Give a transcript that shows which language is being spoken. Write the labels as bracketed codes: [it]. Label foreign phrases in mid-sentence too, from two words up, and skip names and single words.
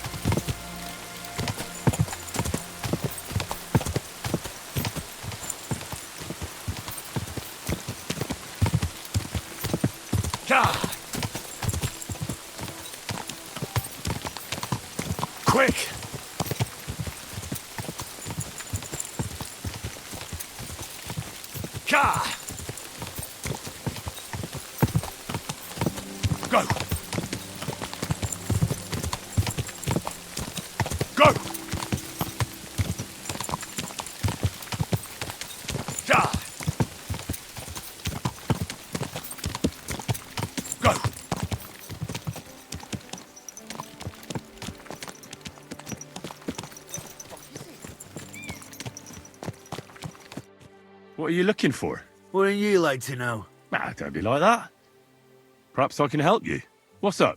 [en] God! Quick! Ka! Go! Go! Ka! Go! What are you looking for? Wouldn't you like to know? Ah, don't be like that. Perhaps I can help you. What's up?